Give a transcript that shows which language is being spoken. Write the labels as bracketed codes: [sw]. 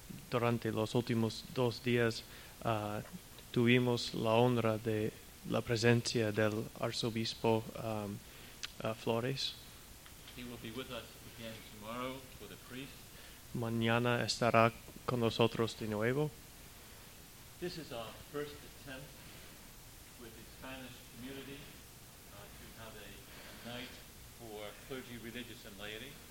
[es] Durante los últimos 2 días tuvimos la honra de la presencia del arzobispo Flores. [en] He will be with us again tomorrow for the priest. [es] Mañana estará con nosotros de nuevo. [en] This is our first attempt with the Spanish community to have a night for clergy, religious and laity.